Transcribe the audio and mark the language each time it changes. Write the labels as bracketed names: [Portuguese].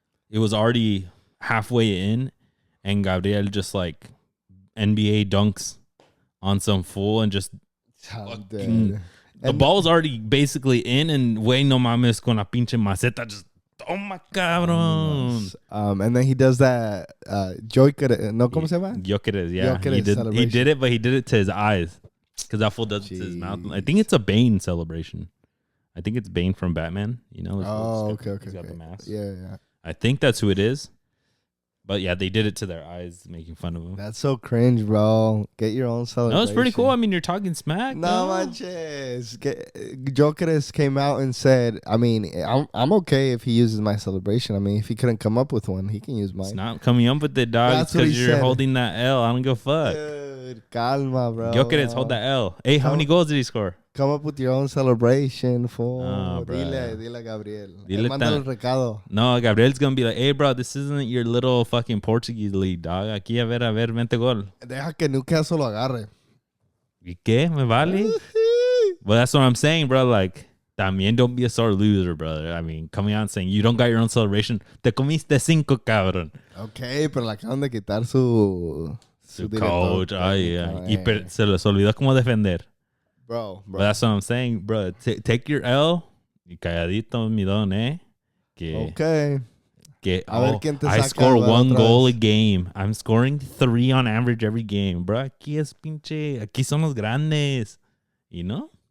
[English] It was already halfway in, and Gabriel just like NBA dunks on some fool and just fucking, the ball's already basically in, and [Spanish] güey, no mames con la pinche maceta [English] just [Spanish] toma cabrón. [English] And then he does that Joker, [Spanish] no, ¿cómo se llama? [English] Jokeres, yeah. Jokeres He did it, but he did it to his eyes because that fool does it to his mouth. I think it's a Bane celebration. I think it's Bane from Batman. You know? Okay. He's got the mask. Yeah. I think that's who it is. But yeah, they did it to their eyes, making fun of him. That's so cringe, bro. Get your own celebration. No, it's pretty cool. I mean, you're talking smack. [Spanish] No manches. [English] Jokeres came out and said, I mean, I'm okay if he uses my celebration. I mean, if he couldn't come up with one, he can use mine. It's not coming up with it, dog. That's because you're holding that L. I don't give a fuck. Dude, calma, bro. Jokeres, hold that L. Hey, how many goals did he score? Come up with your own celebration, fool. Oh, [Spanish] dile a Gabriel. Manda el recado. [English] No, Gabriel's going to be like, hey, bro, this isn't your little fucking Portuguese league, dog. [Spanish] Aquí, a ver, vente gol. Deja que Newcastle lo agarre. ¿Y qué? ¿Me vale? [English] Well, that's what I'm saying, bro. Like, también don't be a sore loser, brother. I mean, coming out and saying, you don't got your own celebration. [Spanish] Te comiste 5, cabrón. [English] Okay, [Spanish] pero le acaban de quitar su [English] coach. [Spanish] Ay, y se les olvidó cómo defender. [English] Bro. But that's what I'm saying, bro. Take your L [Spanish] y calladito, mi don, [English] Okay. I score 1 goal a game. I'm scoring 3 on average every game, bro. [Spanish] Aquí es pinche. Aquí son los grandes. [English] You know?